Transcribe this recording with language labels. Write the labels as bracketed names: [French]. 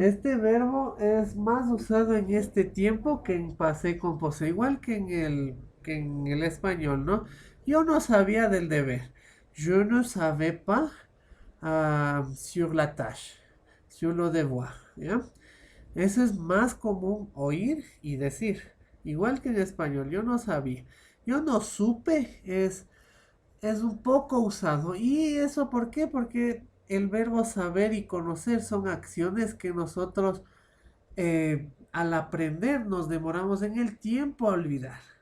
[Spanish] Este verbo es más usado en este tiempo que en pasé composé, igual que en el español, ¿no? Yo no sabía del deber. [French] Je ne savais pas sur la tâche, sur le devoir, ¿ya? [Spanish] Eso es más común oír y decir, igual que en español, yo no sabía. Yo no supe es un poco usado. ¿Y eso por qué? Porque el verbo saber y conocer son acciones que nosotros al aprender nos demoramos en el tiempo a olvidar.